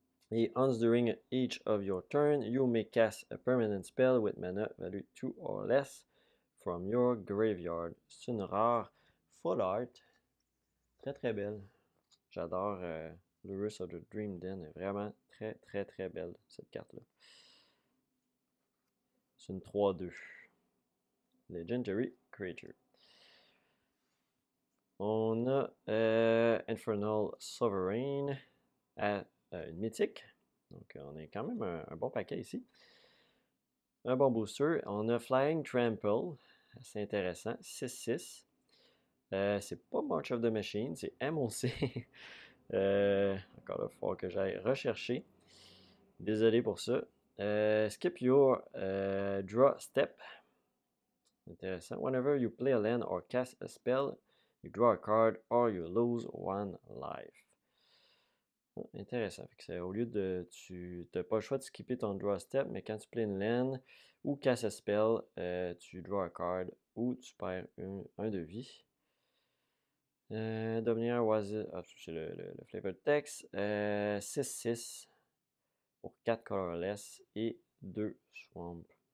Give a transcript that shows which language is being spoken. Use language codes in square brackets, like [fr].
[en] Et once during each of your turn, you may cast a permanent spell with mana value 2 or less from your graveyard. [fr] C'est une rare full art. Très très belle. J'adore Lurus of the Dream Den. Est vraiment très très très belle cette carte-là. C'est une 3-2. Legendary Creature. On a Infernal Sovereign à une mythique. Donc on a quand même un bon paquet ici. Un bon booster. On a Flying Trample. C'est intéressant. 6-6. C'est pas March of the Machine, c'est MOC. Encore là, il faut que j'aille rechercher. Désolé pour ça. [en] Skip your draw step. [fr] Intéressant. [en] Whenever you play a land or cast a spell, you draw a card or you lose 1 life. [fr] Intéressant. Fait que au lieu de... Tu n'as pas le choix de skipper ton draw step, mais quand tu play une land ou [en] cast a spell, [fr] tu [en] draw a card [fr] ou tu perds un de vie. Dominaire Oasis, c'est le flavor text. 6-6 pour 4 colorless et 2 swamp.